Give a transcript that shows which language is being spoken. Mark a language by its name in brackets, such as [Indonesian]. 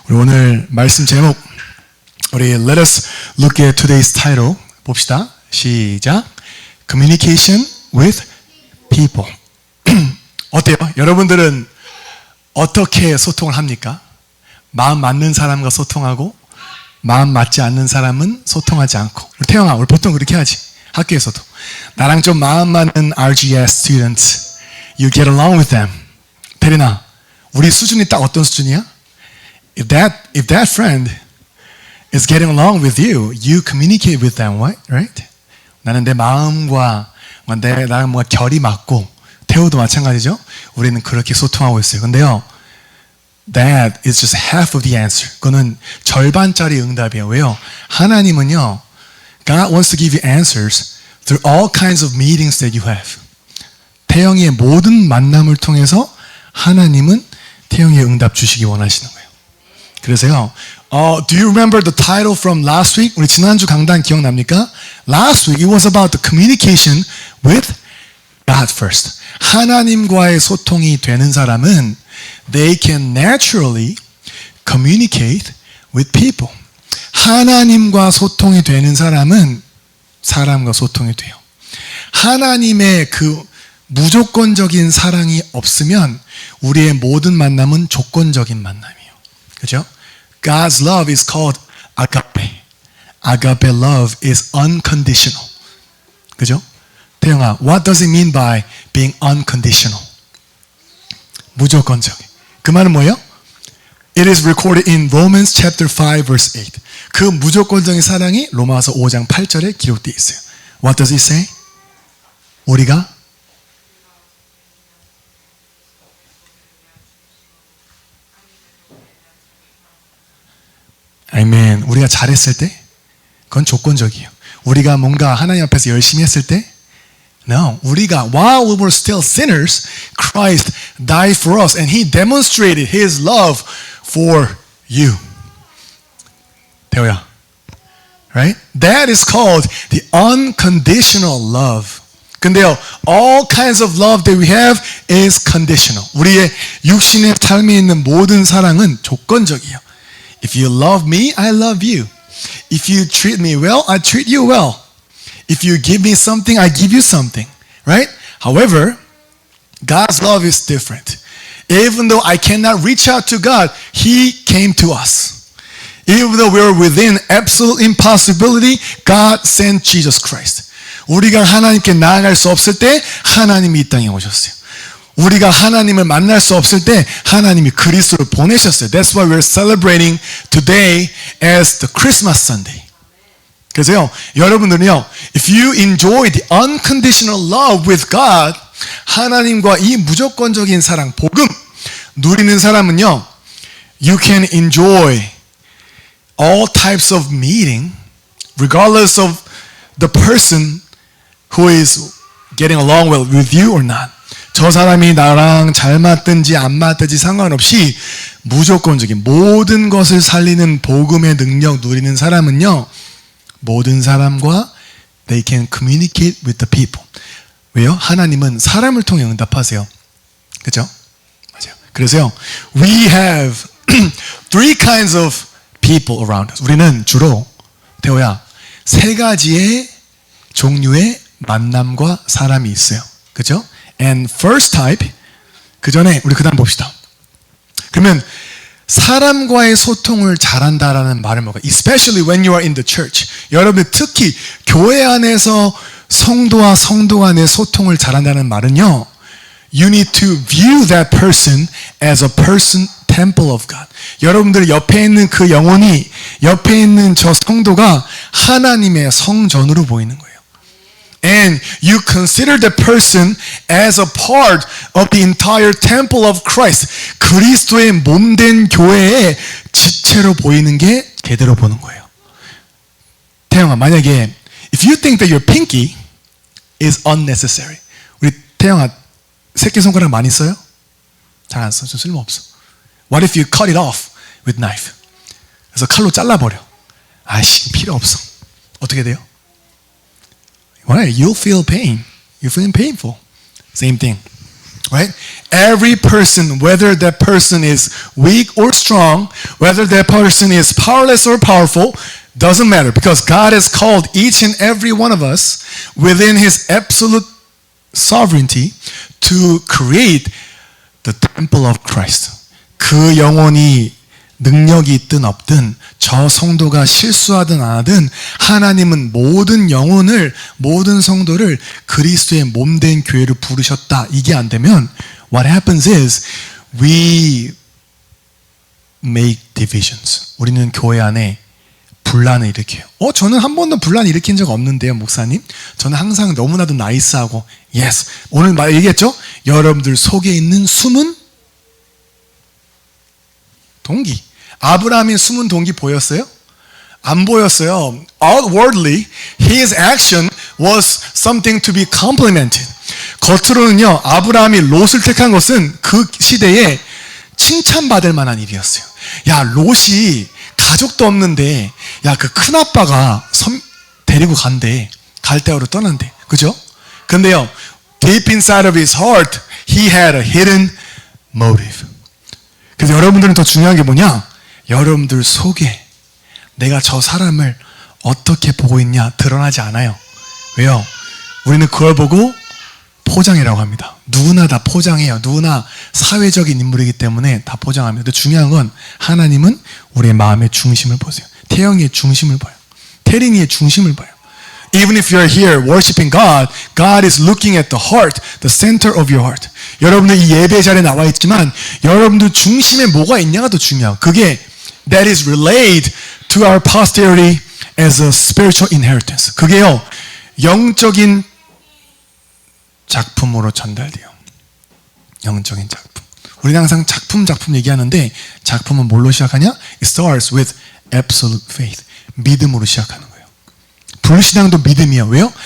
[Korean] 오늘 말씀 제목 우리 [English] Let us look at today's title [Korean] 봅시다. 시작. [English] Communication with people. [Korean] 어때요? 여러분들은 어떻게 소통을 합니까? 마음 맞는 사람과 소통하고 마음 맞지 않는 사람은 소통하지 않고. 우리 태영아, 우리 보통 그렇게 하지. 학교에서도 나랑 좀 마음 맞는 [English] RGS students, you get along with them. [Korean] 태린아, 우리 수준이 딱 어떤 수준이야? [English] If that friend is getting along with you, you communicate with them, right? [Korean] 나는 내 마음과 나랑 뭔가 결이 맞고, 태우도 마찬가지죠. 우리는 그렇게 소통하고 있어요. 근데요, [English] that is just half of the answer. [Korean] 그거는 절반짜리 응답이에요. 왜요? 하나님은요, [English] God wants to give you answers through all kinds of meetings that you have. [Korean] 태영이의 모든 만남을 통해서 하나님은 태영이의 응답 주시기 원하시는 거예요. 그래서요, [English] do you remember the title from last week? [Korean] 우리 지난주 강단 기억납니까? [English] Last week it was about the communication with God first. [Korean] 하나님과의 소통이 되는 사람은 [English] they can naturally communicate with people. [Korean] 하나님과 소통이 되는 사람은 사람과 소통이 돼요. 하나님의 그 무조건적인 사랑이 없으면 우리의 모든 만남은 조건적인 만남이에요. 그죠? [English] God's love is called agape. Agape love is unconditional. [Korean] 그죠? [English] 태영아, what does it mean by being unconditional? [Korean] 무조건적인. 그 말은 뭐예요? [English] It is recorded in Romans chapter 5 verse 8. [Korean] 그 무조건적인 사랑이 로마서 5장 8절에 기록되어 있어요. [English] What does it say? [Korean] 우리가 아멘. 우리가 잘했을 때 그건 조건적이에요. 우리가 뭔가 하나님 앞에서 열심히 했을 때 No. [English] 우리가 while we were still sinners, Christ died for us and He demonstrated His love for you. 태호야. Right? That is called the unconditional love. [Korean] 근데요, [English] all kinds of love that we have is conditional. [Korean] 우리의 육신의 삶에 있는 모든 사랑은 조건적이에요. [English] If you love me, I love you. If you treat me well, I treat you well. If you give me something, I give you something. Right? However, God's love is different. Even though I cannot reach out to God, He came to us. Even though we are within absolute impossibility, God sent Jesus Christ. [Korean] 우리가 하나님께 나아갈 수 없을 때 하나님이 이 땅에 오셨어요. 우리가 하나님을 만날 수 없을 때 하나님이 그리스도를 보내셨어요. [English] That's why we're celebrating today as the Christmas Sunday. [Korean] 그래서요, 여러분들은요, [English] if you enjoy the unconditional love with God, [Korean] 하나님과 이 무조건적인 사랑, 복음 누리는 사람은요, [English] you can enjoy all types of meeting, regardless of the person who is getting along well with you or not. [Korean] 저 사람이 나랑 잘 맞든지 안 맞든지 상관없이 무조건적인 모든 것을 살리는 복음의 능력 누리는 사람은요, 모든 사람과 [English] they can communicate with the people. [Korean] 왜요? 하나님은 사람을 통해 응답하세요. 그렇죠? 맞아요. 그래서요, we have three kinds of people around us. 우리는 주로 태호야, 세 가지의 종류의 만남과 사람이 있어요. 그렇죠? [English] And first type, [Korean] 그 전에 우리 그 다음 봅시다. 그러면 사람과의 소통을 잘한다라는 말은 뭐가? [English] Especially when you are in the church. [Korean] 여러분 특히 교회 안에서 성도와 성도 간의 소통을 잘한다는 말은요, [English] you need to view that person as a person temple of God. [Korean] 여러분들 옆에 있는 그 영혼이, 옆에 있는 저 성도가 하나님의 성전으로 보이는 거예요. [English] And you consider the person as a part of the entire temple of Christ. [Korean] 그리스도의 몸된 교회의 지체로 보이는 게 제대로 보는 거예요. [English] 태영아, 만약에 if you think that your pinky is unnecessary. [Korean] 우리 태영아, 새끼손가락 많이 써요? 잘 안 써. 좀 쓸모없어. [English] What if you cut it off with knife? [Korean] 그래서 칼로 잘라버려. 아이씨, 필요 없어. 어떻게 돼요? [English] Why? You'll feel pain. You're feeling painful. Same thing. Right? Every person, whether that person is weak or strong, whether that person is powerless or powerful, doesn't matter because God has called each and every one of us within His absolute sovereignty to create the temple of Christ. [Korean] 그 영혼이 능력이 있든 없든 저 성도가 실수하든 안 하든 하나님은 모든 영혼을 모든 성도를 그리스도의 몸된 교회로 부르셨다. 이게 안 되면 [English] what happens is we make divisions. [Korean] 우리는 교회 안에 분란을 일으켜요. 저는 한 번도 분란 일으킨 적 없는데요, 목사님. 저는 항상 너무나도 나이스하고 yes. 오늘 얘기했죠? 여러분들 속에 있는 숨은 동기. 아브라함의 숨은 동기 보였어요? 안 보였어요. [English] Outwardly, his action was something to be complimented. [Korean] 겉으로는요, 아브라함이 롯을 택한 것은 그 시대에 칭찬받을 만한 일이었어요. 야, 롯이 가족도 없는데, 야, 그 큰아빠가 데리고 간대. 갈대아로 떠난대. 그죠? 근데요, [English] deep inside of his heart, he had a hidden motive. [Korean] 그래서 여러분들은 더 중요한 게 뭐냐? 여러분들 속에 내가 저 사람을 어떻게 보고 있냐 드러나지 않아요. 왜요? 우리는 그걸 보고 포장이라고 합니다. 누구나 다 포장해요. 누구나 사회적인 인물이기 때문에 다 포장합니다. 근데 중요한 건 하나님은 우리의 마음의 중심을 보세요. 태영이의 중심을 봐요. 태린이의 중심을 봐요. [English] Even if you're here worshiping God, God is looking at the heart, the center of your heart. [Korean] 여러분들 이 예배 자리에 나와 있지만 여러분들 중심에 뭐가 있냐가 더 중요해요. 그게 [English] that is relayed to our posterity as a spiritual inheritance. [Korean] 그게요, 영적인 작품으로 전달돼요. 영적인 작품. 우리는 항상 작품 얘기하는데 작품은 뭘로 시작하냐? [English] It starts with absolute faith. [Korean] 믿음으로 시작하는 거예요. 불신앙도 믿음이에요. 왜요?